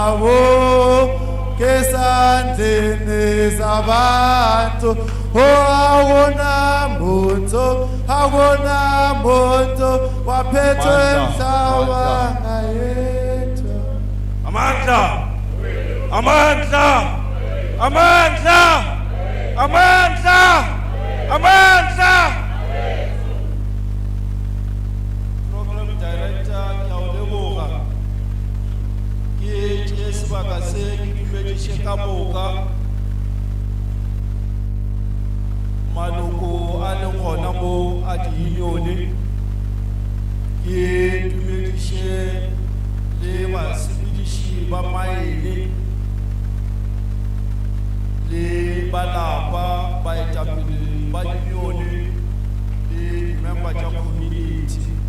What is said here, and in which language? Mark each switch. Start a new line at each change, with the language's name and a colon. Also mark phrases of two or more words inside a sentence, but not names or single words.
Zulu: kesandleni zabantu akunamuntu waphethe umhlaba ngayethu. Amandla! Amandla! Amandla! Amandla! Amandla!
English: Program Director Nyawuleboga.
Northern Sotho: Ke sebaka se ke dumedishe ka moka. Maloko a leng gona mo a di-union. Ke dumedishe le basebediši ba maele le balapa baetapele ba unione le member tša community.